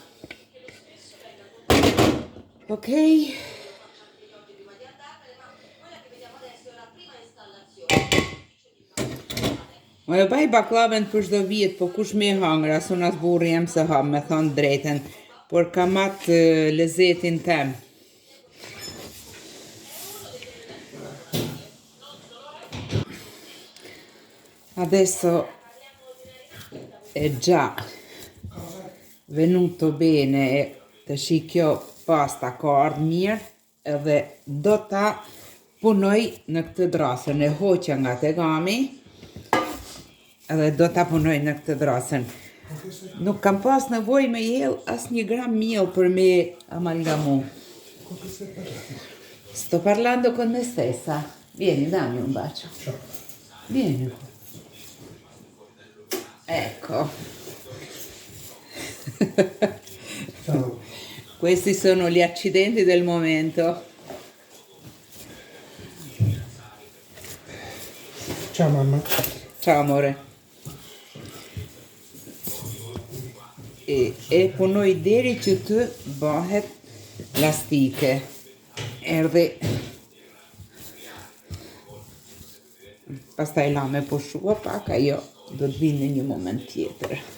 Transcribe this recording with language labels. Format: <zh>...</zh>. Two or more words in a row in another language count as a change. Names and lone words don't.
<sq>Okej. Mo e baj baklaven për shdo vjetë, po kush me hangra, asu nas burri jem se ham, me thonë drejten, por kam atë lezetin tem.</sq> <it>Adesso è già venuto bene,</it> <sq>të shikjo pasta ka ardhë mirë, edhe do ta punoj në këtë drasën, e hoqja nga tegami, edhe do ta punoj në këtë drasën. Nuk kam pas nevoj me jel as 1 gram miell për me amalgamu.</sq> <it>Sto parlando con me stessa. Vieni, dammi un bacio. Vieni. Ecco. Questi sono gli accidenti del momento. Ciao mamma. Ciao amore.</it> <sq>E punoj deri që të bëhet plastike. Erdhi. Pastaj la me pushua pak, ajo do të vinë në një moment tjetër.</sq>